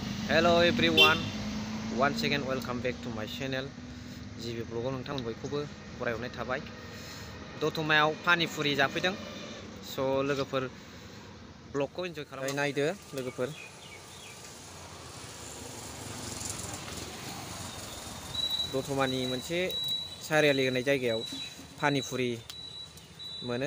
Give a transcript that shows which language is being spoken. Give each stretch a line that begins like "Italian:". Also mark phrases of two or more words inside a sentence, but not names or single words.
English: Hello everyone, once again welcome back to my channel GB
Bodo: ब्लगाव नोंथांमोन बयखौबो बरायहरनाय थाबाय। दतमायाव पानिपुरि जाफैदों। स' लोगोफोर ब्लगखौ एन्जय खालामनानै नायदो लोगोफोर। दतमानि मोनसे सारियालि होननाय जायगायाव पानिपुरि मोनो।